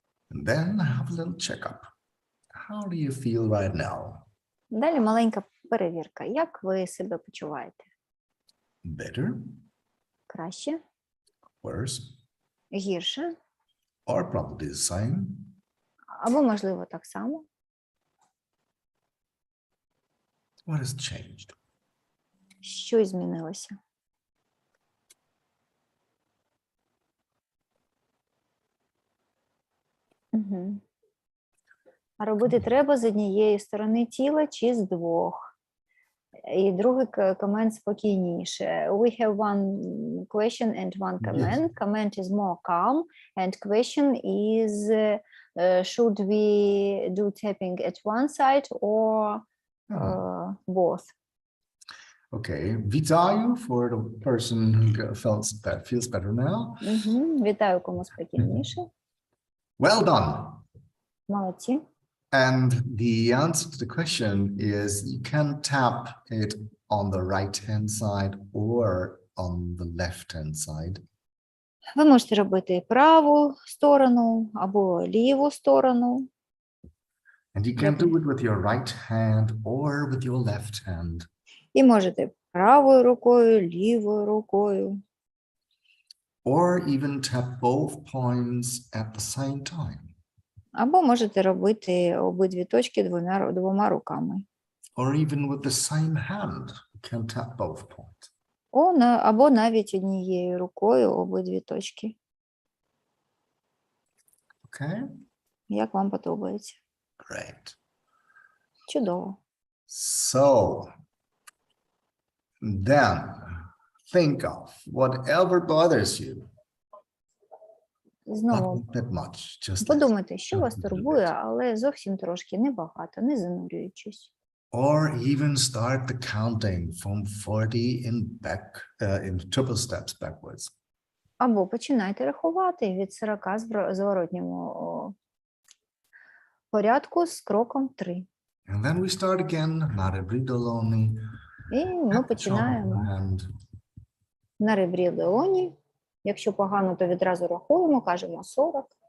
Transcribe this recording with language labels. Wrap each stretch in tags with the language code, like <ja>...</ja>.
<en>Then have a little checkup. How do you feel right now?</en> <uk>Далі маленька перевірка. Як ви себе почуваєте?</uk> <en>Better,</en> <uk>Краще?</uk> <en>worse,</en> <uk>Гірше?</uk> <en>or probably the same?</en> <uk>Або, можливо, так само?</uk> <en>What has changed?</en> <uk>Що змінилося? Угу. А робити треба з однієї сторони тіла чи з двох? І другий комент спокійніше.</uk> <en>We have one question and one comment. Yes. Comment is more calm and question is should we do tapping at one side or both? Okay,</en> <uk>вітаю</uk> <en>for the person who feels better now.</en> <uk>Вітаю, кому спокійніше.</uk> <en>Well done.</en> <uk>Молодці.</uk> <en>And the answer to the question is you can tap it on the right-hand side or on the left-hand side.</en> <uk>Ви можете робити праву сторону або ліву сторону.</uk> <en>And you can do it with your right hand or with your left hand.</en> <uk>І можете правою рукою, лівою рукою.</uk> <en>Or even tap both points at the same time.</en> <uk>Або можете робити обидві точки двома руками.</uk> <en>Or even with the same hand, you can tap both points.</en> <uk>Або навіть однією рукою обидві точки.</uk> <en>Okay?</en> <uk>Як вам подобається?</uk> <en>Great.</en> <uk>Чудово.</uk> <en>So, then think of whatever bothers you. Not</en> <uk>Знову</uk> <en>that much, just</en> <uk>подумайте, що</uk> <en>just</en> <uk>вас</uk> <en>a little</en> <uk>турбує,</uk> <en>bit.</en> <uk>але зовсім трошки, небагато, не занурюючись.</uk> <en>Or even start the counting from 40 in triple steps backwards.</en> <uk>Або починайте рахувати від 40 в зворотньому порядку з кроком 3.</uk> <en>And then we start again,</en> <uk>на ребрі долоні. І ми починаємо на ребрі долоні. Якщо погано, то відразу рахуємо, кажемо 40.</uk>